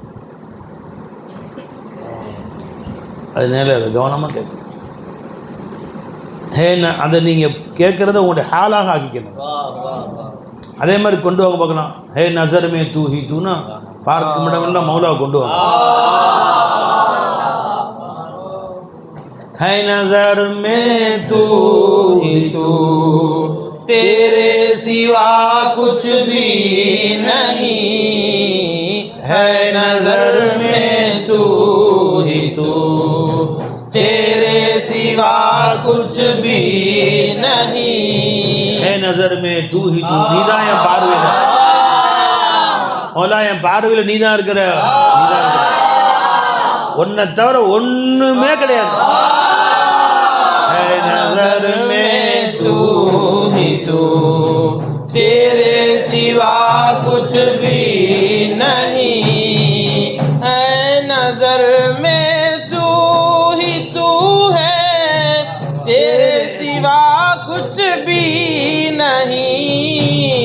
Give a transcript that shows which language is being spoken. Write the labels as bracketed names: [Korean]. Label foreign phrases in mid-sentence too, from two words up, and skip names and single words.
[Tamil] அதனால அதை கவனமாக கேட்கணும். அதை நீங்கள் கேட்குறத உங்களுடைய ஹாலாக ஆக்கிக்கணும். அதே மாதிரி கொண்டு வாங்க பார்க்கலாம். [Hindi] है नज़र में तू ही तू ना, [Tamil] பார்க்கும் இடமெல்லாம் மௌலாவை கொண்டு வாங்க. [Hindi] है नजर में तू ही तू, तेरे सिवा कुछ भी नहीं। है नजर में तू ही तू, तेरे सिवा कुछ भी नहीं. है नजर में तू ही तू, [Tamil] நீதான் என் பார்வையில மௌலா, என் பார்வையில் நீதான் இருக்கிற, உன்னை தவிர ஒண்ணுமே கிடையாது. [Hindi] नजर में तू ही तू, तेरे सिवा कुछ भी नहीं. है नजर में तू ही तू है, तेरे सिवा कुछ भी नहीं.